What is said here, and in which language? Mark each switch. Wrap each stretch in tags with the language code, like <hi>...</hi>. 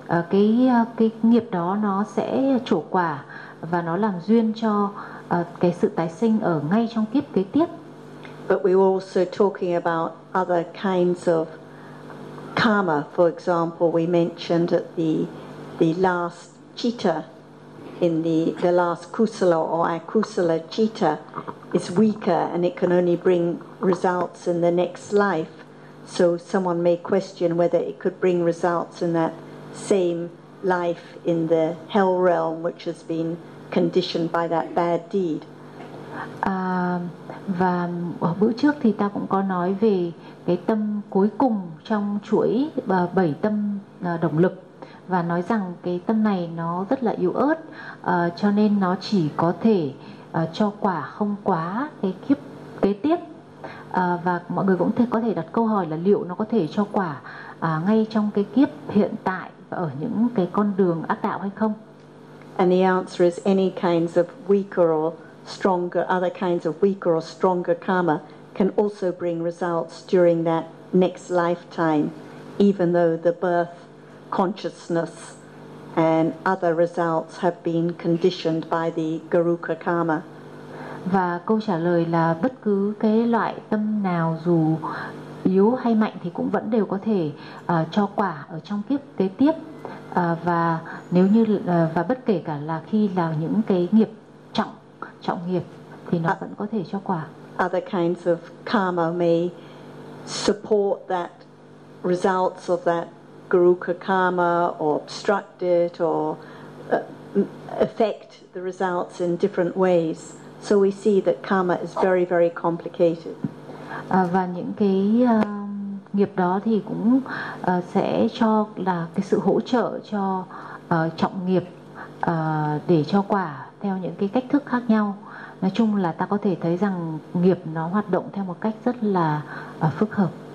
<vi>Cái nghiệp đó nó sẽ trổ quả và nó làm duyên cho cái sự tái sinh ở ngay trong kiếp kế tiếp.</vi> <en>But we were also talking about other kinds of karma. For example, we mentioned that the last citta in the last kusala or akusala citta is weaker and it can only bring results in the next life. So someone may question whether it could bring results in that same life in the hell realm which has been conditioned by that bad deed.</en> <vi>Và bữa trước thì ta cũng có nói về cái tâm cuối cùng trong chuỗi bảy tâm động lực, và nói rằng cái tâm này nó rất là yếu ớt, cho nên nó chỉ có thể cho quả không quá cái kiếp kế tiếp. Và mọi người cũng có thể đặt câu hỏi là liệu nó có thể cho quả ngay trong cái kiếp hiện tại ở những cái con đường ác đạo hay không?</vi> <en>And the answer is any kinds of weaker or stronger, other kinds of weaker or stronger karma can also bring results during that next lifetime, even though the birth consciousness and other results have been conditioned by the Garuka karma.</en> <vi>Và câu trả lời là bất cứ cái loại tâm nào dù yếu hay mạnh thì cũng vẫn đều có thể cho quả ở trong kiếp kế tiếp. Và nếu như và bất kể cả là khi là những cái nghiệp trọng nghiệp thì nó vẫn có thể cho quả.</vi> <en>Other kinds of karma may support that results of that Garuka karma or obstruct it or affect the results in different ways. So we see that karma is very very complicated.</en> <vi>Và những cái nghiệp đó thì cũng sẽ cho là cái sự hỗ trợ cho trọng nghiệp để cho quả theo những cái cách thức khác nhau. Nói chung là ta có thể thấy rằng nghiệp nó hoạt động theo một cách rất là phức hợp.</vi>